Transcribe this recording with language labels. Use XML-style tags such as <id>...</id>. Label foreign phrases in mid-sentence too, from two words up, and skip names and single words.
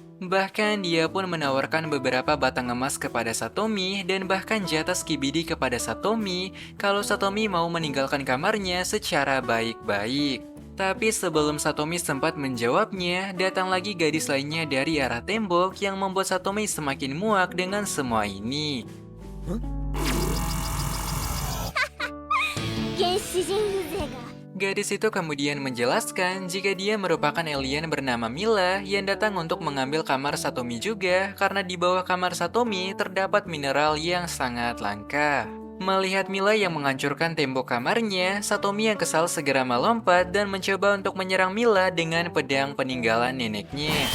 <id>Bahkan dia pun menawarkan beberapa batang emas kepada Satomi dan bahkan jatah skibidi kepada Satomi kalau Satomi mau meninggalkan kamarnya secara baik-baik. Tapi sebelum Satomi sempat menjawabnya, datang lagi gadis lainnya dari arah tembok yang membuat Satomi semakin muak dengan semua ini.</id> <ja>原始人風情が</ja> <id>Gadis itu kemudian menjelaskan jika dia merupakan alien bernama Mila yang datang untuk mengambil kamar Satomi juga karena di bawah kamar Satomi terdapat mineral yang sangat langka. Melihat Mila yang menghancurkan tembok kamarnya, Satomi yang kesal segera melompat dan mencoba untuk menyerang Mila dengan pedang peninggalan neneknya.</id>